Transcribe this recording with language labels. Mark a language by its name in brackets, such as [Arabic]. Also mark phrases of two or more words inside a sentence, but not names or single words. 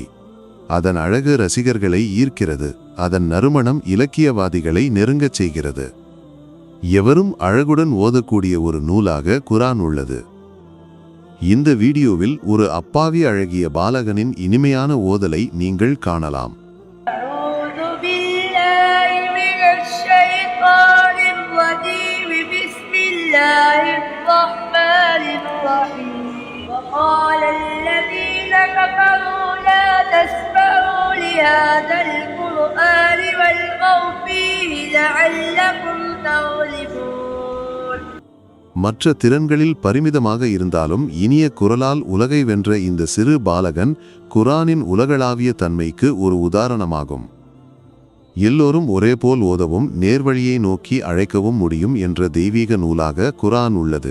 [Tamil] அதன் அழகு ரசிகர்களை ஈர்க்கிறது, அதன் நறுமணம் இலக்கியவாதிகளை நெருங்கச் செய்கிறது. எவரும் அழகுடன் ஓதக்கூடிய ஒரு நூலாக குர்ஆன் உள்ளது. இந்த வீடியோவில் ஒரு அப்பாவி அழகிய பாலகனின் இனிமையான ஓதலை நீங்கள் காணலாம். [Arabic] وقال الذين كفروا لا تسمعوا لهذا القرآن والغوا فيه لعلكم تغلبون. [Tamil] மற்ற திறன்களில் பரிமிதமாக இருந்தாலும் இனிய குரலால் உலகை வென்ற இந்த சிறு பாலகன் குர்ஆனின் உலகளாவிய தன்மைக்கு ஒரு உதாரணமாகும். எல்லோரும் ஒரேபோல் ஓதவும் நேர்வழியை நோக்கி அழைக்கவும் முடியும் என்ற தெய்வீக நூலாக குர்ஆன் உள்ளது.